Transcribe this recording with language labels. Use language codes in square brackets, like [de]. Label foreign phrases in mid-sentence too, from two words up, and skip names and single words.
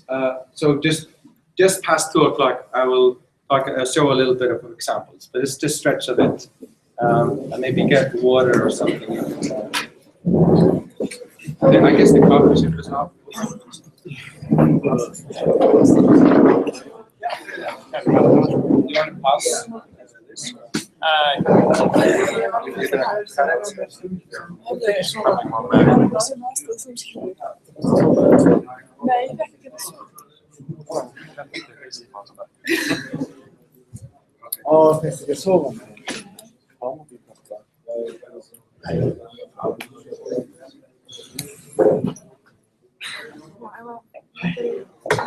[en] So just past 2 o'clock, I will show a little bit of examples, but it's just stretch a bit and maybe get water or something. I guess the coffee should was off. You want to pause this? [sv] Ja, det såg man. Ja, Wow.